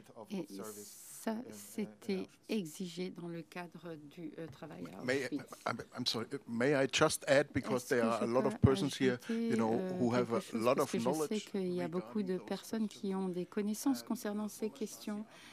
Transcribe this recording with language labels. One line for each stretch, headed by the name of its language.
French: Et ça, c'était exigé dans le cadre du travail à Auschwitz.
English: I'm sorry. May I just add, because there are a lot of persons here, who have a lot of knowledge.
French: Je sais qu'il y a beaucoup de personnes qui ont des connaissances concernant ces questions.